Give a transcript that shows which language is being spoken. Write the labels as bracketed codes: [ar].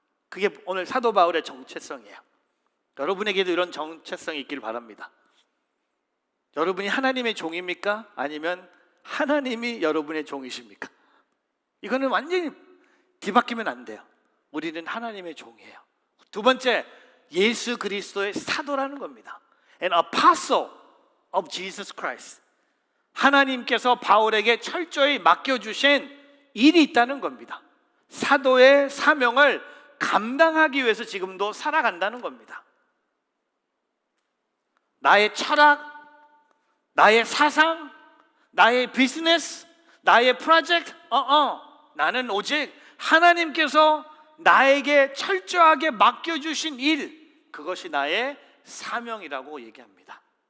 [ko] 그게 오늘 사도 바울의 정체성이에요. 여러분에게도 이런 정체성이 있길 바랍니다. 여러분이 하나님의 종입니까? 아니면 하나님이 여러분의 종이십니까? 이거는 완전히 뒤바뀌면 안 돼요. 우리는 하나님의 종이에요. 두 번째, 예수 그리스도의 사도라는 겁니다. [en] An apostle of Jesus Christ. [ko] 하나님께서 바울에게 철저히 맡겨주신 일이 있다는 겁니다. 사도의 사명을 감당하기 위해서 지금도 살아간다는 겁니다. 나의 철학, 나의 사상, 나의 비즈니스, 나의 프로젝트, 나는 오직 하나님께서 나에게 철저하게 맡겨주신 일, 그것이 나의 사명이라고 얘기합니다.